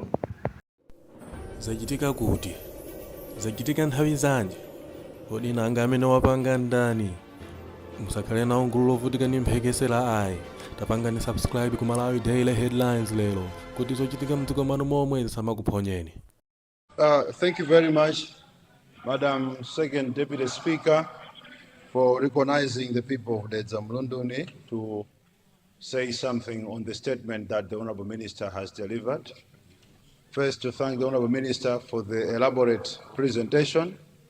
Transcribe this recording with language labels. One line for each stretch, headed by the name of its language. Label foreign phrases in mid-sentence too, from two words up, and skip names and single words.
Nyanja: Zachitika kuti zachitika nthawi zanji kodi nanga amene wapanga ndani musakhale nawo gulu lovutika ndi mphekesera ayi tapangani subscribe ku Malawi Daily Headlines lero kuti zochitika mdziko mwanu momwe zisamakuphonyeni.
English: Thank you very much, Madam Second Deputy Speaker, for recognizing the people of the Zamlunduni to say something on the statement that the Honorable Minister has delivered. First, to thank the Honorable Minister for the elaborate presentation.